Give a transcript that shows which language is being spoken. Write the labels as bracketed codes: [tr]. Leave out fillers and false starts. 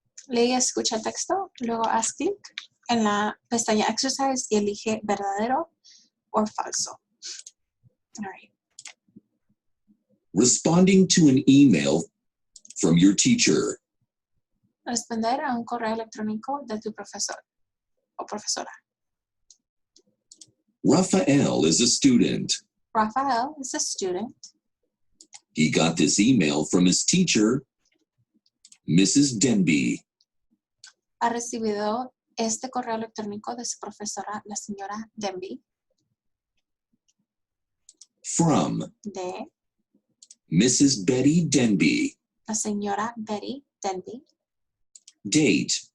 [es] Lee y escucha el texto, luego haz clic en la pestaña exercise y elige verdadero o falso. [en] All right. Responding to an email from your teacher. [es] Responder a un correo electrónico de tu profesor o profesora. [en] Rafael is a student. Rafael is a student. He got this email from his teacher, Mrs. Denby. [es] Ha recibido este correo electrónico de su profesora, la señora Denby, [en] From [es] de [en] Mrs. Betty Denby. [es] la señora Betty Denby. [en] Date,